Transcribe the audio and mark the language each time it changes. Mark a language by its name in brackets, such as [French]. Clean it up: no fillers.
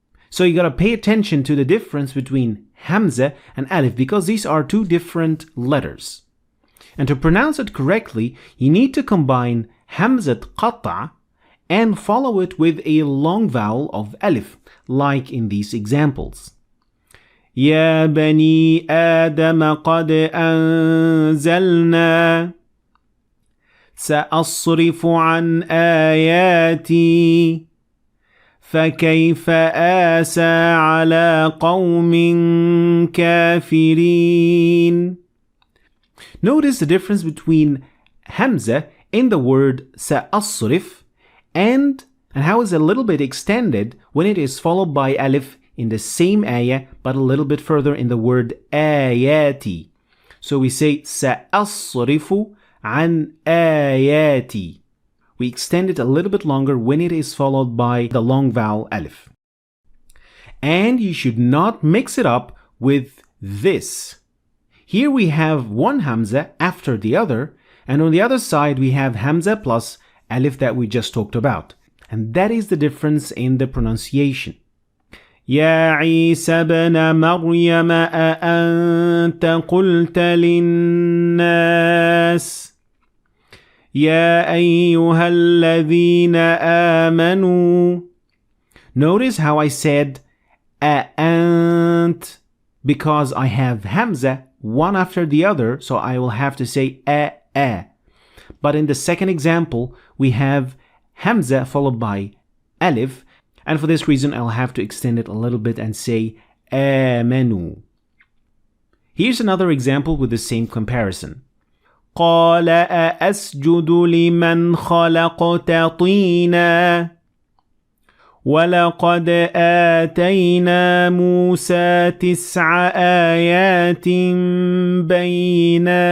[English] So you gotta pay attention to the difference between hamza and alif, because these are two different letters. And to pronounce it correctly, you need to combine hamzat qata' and follow it with a long vowel of alif, like in these examples. [Arabic] يا بني آدم قد أنزلنا سأصرف عن آياتي فكيف آسى على قوم كافرين. [English] Notice the difference between hamza in the word سأصرف and how it's a little bit extended when it is followed by alif in the same ayah, but a little bit further in the word ayati. So we say [Arabic] سأصرف عن آياتي. [English] We extend it a little bit longer when it is followed by the long vowel alif. And you should not mix it up with this. Here we have one hamza after the other, and on the other side we have hamza plus alif that we just talked about. And that is the difference in the pronunciation. [Arabic] يا عيسى ابن مريم أأنت قلت للناس يا أيها الذين آمنوا. [English] Notice how I said أأنت because I have hamza one after the other, so I will have to say a. But in the second example, we have hamza followed by alif, and for this reason I'll have to extend it a little bit and say آمنوا. Here's another example with the same comparison. [Arabic] قال أأسجد لمن خلقت طينا ولقد آتينا موسى 9 آيات بينات.